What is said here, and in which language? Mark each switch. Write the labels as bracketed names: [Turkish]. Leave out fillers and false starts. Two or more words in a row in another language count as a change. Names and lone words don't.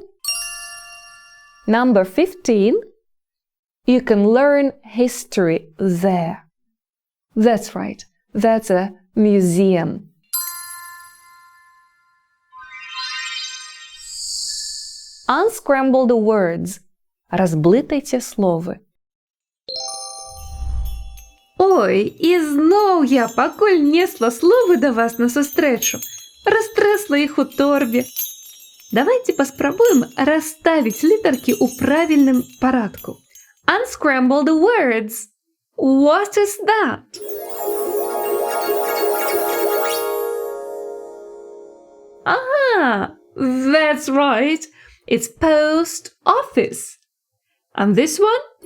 [English] Number 15, you can learn history there. That's right, that's a museum. Unscramble the words. [Belarusian] Розблытайте словы. Ой, і знов я, пакуль несла словы да вас на сустрэчу, растресла іх у торбе. Давайте паспрабуем расставіць літаркі ў правільным парадку. [English] Unscramble the words. What is that? That's right. It's post office. And this one?